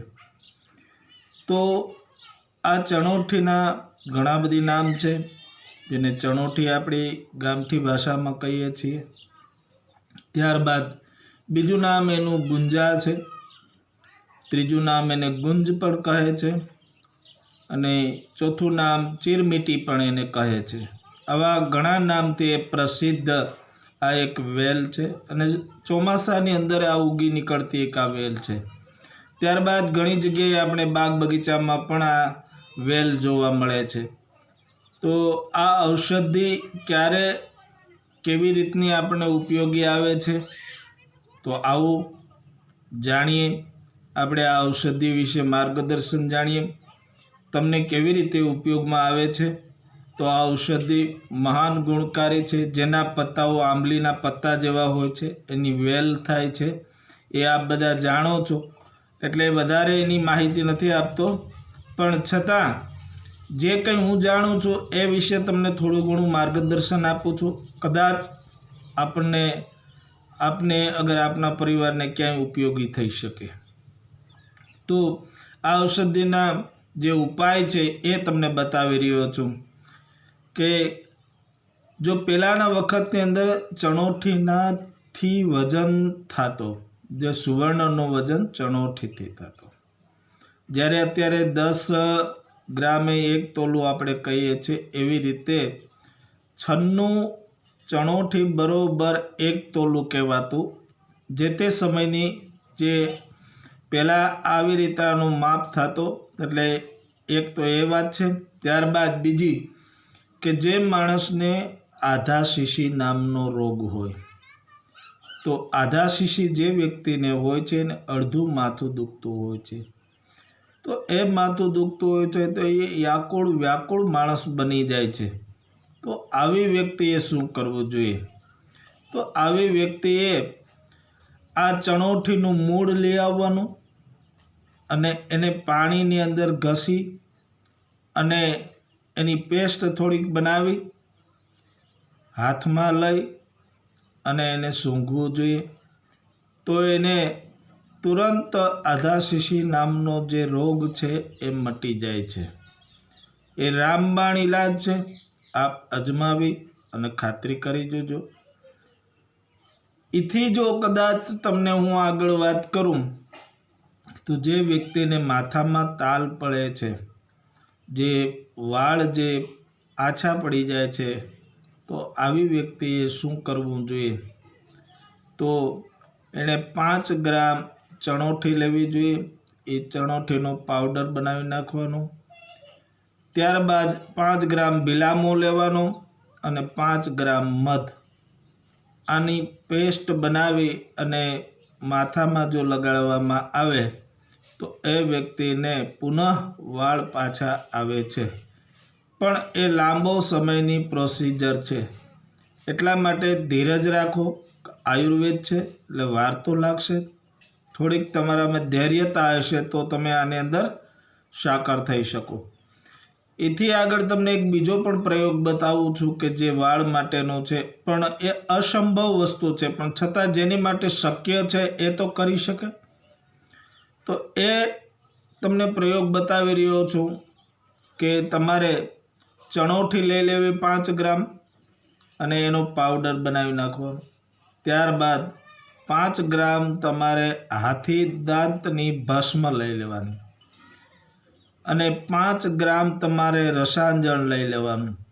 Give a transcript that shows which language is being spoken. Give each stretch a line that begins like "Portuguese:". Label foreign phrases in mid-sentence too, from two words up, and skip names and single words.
Gujarati: તો આ ચણોઠીના ઘણા બધી નામ છે, જેને ચણોઠી આપણી ગામઠી ભાષા મેં કહીએ છીએ। ત્યારબાદ બીજૂ નામ એનું ગુંજા છે, ત્રીજૂ નામ એને ગુંજ પણ કહે છે, અને ચોથું નામ ચીરમીટી પણ એને કહે છે। આવા ઘણા નામથી પ્રસિદ્ધ આ એક વેલ છે અને ચોમાસાની અંદર આ ઉગી નિકળતી એક આ વેલ છે। ત્યારબાદ ઘણી જગ્યાએ આપણે બાગ બગીચામાં પણ આ વેલ જોવા મળે છે। તો આ ઔષધિ ક્યારે કેવી રીતની આપણે ઉપયોગી આવે છે, તો આવું જાણીએ। આપણે આ ઔષધિ વિષે માર્ગદર્શન જાણીએ, તમને કેવી રીતે ઉપયોગ મેં આવે છે। તો આ ઔષધિ મહાન ગુણકારી છે, જેના પત્તાઓ આંબલીના પત્તા જેવા હોય છે, એની વેલ થાય છે। એ આપ બધા જાણો છો, એટલે વધારે એની માહિતી નથી આપતો, પણ છતાં જે કંઈ હું જાણું છું એ વિષે તમને થોડું ઘણું માર્ગદર્શન આપું છું। કદાચ આપને અગર આપના પરિવાર ને ક્યાંય ઉપયોગી થઈ શકે। તો આ ઔષધિના જે ઉપાય છે એ તમને બતાવી રહ્યો છું કે જો પેલાના વખતની અંદર ચણોઠીનાથી વજન થાતો, જે સુવર્ણનો વજન ચણોઠીથી થાતો, જ્યારે અત્યારે 10 ગ્રામે 1 તોલૂ આપણે કહીએ છીએ, એવી રીતે 96 ચણોઠી બરોબર 1 તોલૂ કહેવાતું। જે તે સમયની જે પેલા આવી રીતાનું માપ થાતો, એટલે એક તો એ વાત છે। ત્યારબાદ બીજી કે જે માણસને આધા શીશી નામનો રોગ હોય, તો આધા શીશી જે વ્યક્તિને હોય છે ને અર્ધું માથું દુખતું હોય છે, તો એ માથું દુખતું હોય છે તો એ યાકુળ વ્યાકુળ માણસ બની જાય છે। તો આવી વ્યક્તિએ શું કરવું જોઈએ? તો આવી વ્યક્તિએ આ ચણોઠીનું મૂળ લઈ આવવાનું અને એને પાણીની અંદર ઘસી અને એની પેસ્ટ થોડીક બનાવી હાથ મેં લઈ અને એને સૂંઘવું જોઈએ। તો એને તુરંત આધા શીશી નામનો જે રોગ છે એ મટી જાય છે। એ રામબાણ ઇલાજ છે, આપ અજમાવી અને ખાતરી કરી જોજો। ઇથી જો કદાચ તમને હું આગળ વાત કરું તો જે વ્યક્તિ ને માથા મેં તાલ પડે છે, જે વાળ જે આછા પડી જાએ છે, તો આવી વ્યક્તિએ શું કરવું જોઈએ? તો એને 5 ગ્રામ ચણોઠી લેવી જોઈએ। એ ચણોઠીનો પાઉડર બનાવી નાખવાનો। ત્યારબાદ 5 ગ્રામ બિલામો લેવાનો અને 5 ગ્રામ મધ, આની પેસ્ટ બનાવી અને માથા મેં જો લગાડવામાં આવે તો એ વ્યક્તિ ને પુનઃ વાળ પાછા આવે છે। પણ એ લાંબો સમયની પ્રોસીજર છે, એટલા માટે ધીરજ રાખો। આયુર્વેદ છે એટલે વાર તો લાગશે, થોડીક તમારામાં ધૈર્યતા હશે તો તમે આને અંદર સાકાર થઈ શકો। એથી આગળ તમને એક બીજો પણ પ્રયોગ બતાવું છું કે જે વાળ માટેનો છે, પણ એ અસંભવ વસ્તુ છે, પણ છતાં જેની માટે શક્ય છે એ તો કરી શકે। તો એ તમને પ્રયોગ બતાવી રહ્યો છું કે તમારે ચણોઠી લઈ લેવી 5 ગ્રામ અને એનો પાવડર બનાવી નાખવાનો. ત્યારબાદ 5 ગ્રામ તમારે હાથી દાંતની ભસ્મ લઈ લેવાની અને 5 ગ્રામ તમારે રસાંજણ લઈ લેવાનું.